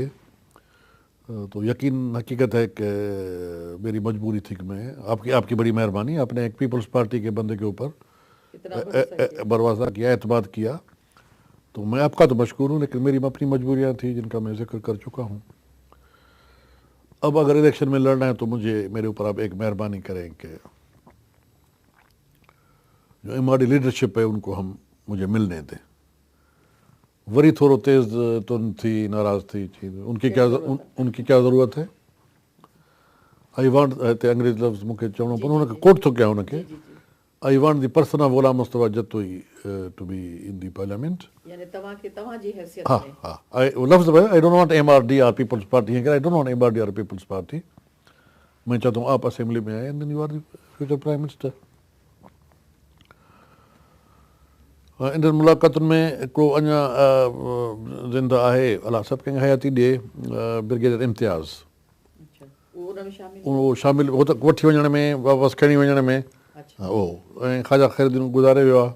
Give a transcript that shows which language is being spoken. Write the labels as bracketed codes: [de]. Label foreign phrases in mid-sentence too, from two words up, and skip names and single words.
[hi] तो यकीन हकीकत है कि मेरी मजबूरी थी कि मैं आपकी बड़ी मेहरबानी, आपने एक पीपल्स पार्टी के बंदे के ऊपर भरोसा किया, एतमाद किया, तो मैं आपका तो मशकूर हूँ, लेकिन मेरी अपनी मजबूरियाँ थी जिनका मैं जिक्र कर चुका हूँ। अब अगर इलेक्शन में लड़ना है तो मुझे मेरे ऊपर आप एक मेहरबानी करें कि जो हमारी लीडरशिप है उनको मुझे मिलने दें। [sd] वरी थोड़ो तेज़ तुन थी, नाराज़ थी, [hi] उनकी क्या ज़रूरत है। [en] I want [sd] हिते अंग्रेज़ लफ़्ज़ मूंखे चवणो पर उनखे कोट थो कयां उनखे, [en] I want the person of Ghulam Mustafa Jatoi to be in the parliament. हाँ हाँ, लफ़्ज़ I don't want MRD और Peoples Party, I don't want MRD और Peoples Party, आई डोंट वांट MRD और पीपल्स पार्टी। [hi] मैं चाहता हूँ आप असेंबली में आए [en] and then you are the future prime minister. [sd] इन मुलाक़ातुनि में हिकिड़ो अञा ज़िंदा आहे, अलाह सभु कंहिंखे हयाती ॾिए, ब्रिगेडियर इम्तियाज़, उहो शामिलु हो त वठी वञण में, वापसि खणी वञण में, उहो ऐं ख़्वाजा ख़ैरुद्दीन गुज़ारे वियो आहे।